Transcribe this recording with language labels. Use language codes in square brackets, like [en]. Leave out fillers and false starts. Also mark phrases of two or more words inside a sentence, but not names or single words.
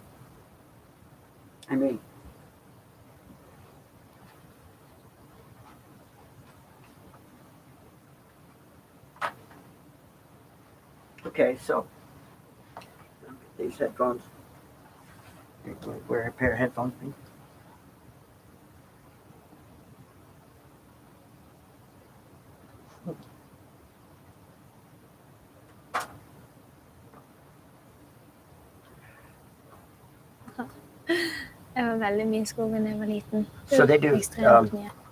[en] I mean, okay, so these headphones. Wear a pair of headphones, please. [no] Jeg var veldig mye i skogen da jeg var liten. [en] So they do. [no] Ekstremt mye.